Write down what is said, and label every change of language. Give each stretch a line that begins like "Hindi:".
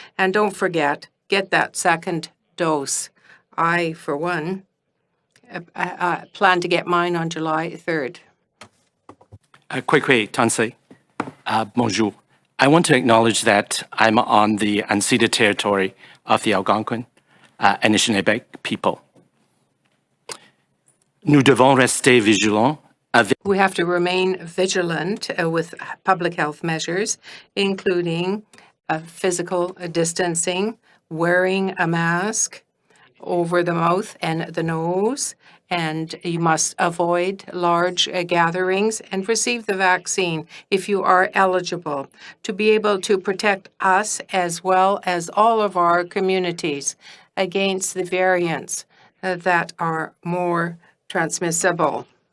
English: And don't forget, get that second dose. I, for one, plan to get mine on July 3rd.
Cree: Tansei.
French: Bonjour.
English: I want to acknowledge that I'm on the unceded territory of the Algonquin and Anishinaabe people.
French: Nous devons rester vigilants.
English: We have to remain vigilant with public health measures, including physical distancing, wearing a mask over the mouth and the nose, and you must avoid large gatherings and receive the vaccine if you are eligible to be able to protect us as well as all of our communities against the variants that are more transmissible.